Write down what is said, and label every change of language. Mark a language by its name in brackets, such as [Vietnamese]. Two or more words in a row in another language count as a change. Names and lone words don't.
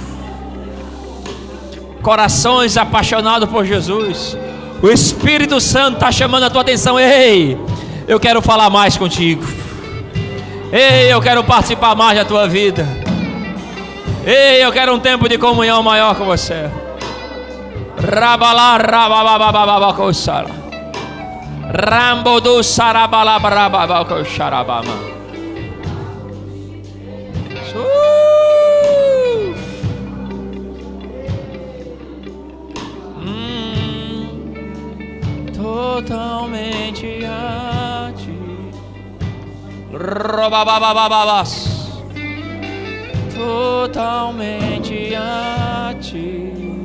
[Portuguese] Corações apaixonados por Jesus. O Espírito Santo está chamando a tua atenção. Ei, eu quero falar mais contigo. Ei, eu quero participar mais da tua vida. Ei, eu quero um tempo de comunhão maior com você. Rabalá, rabababababá, coçara. Rambo do sarabalabarababá, coxarabama. Totalmente a ti. Robababababas. Totalmente a ti.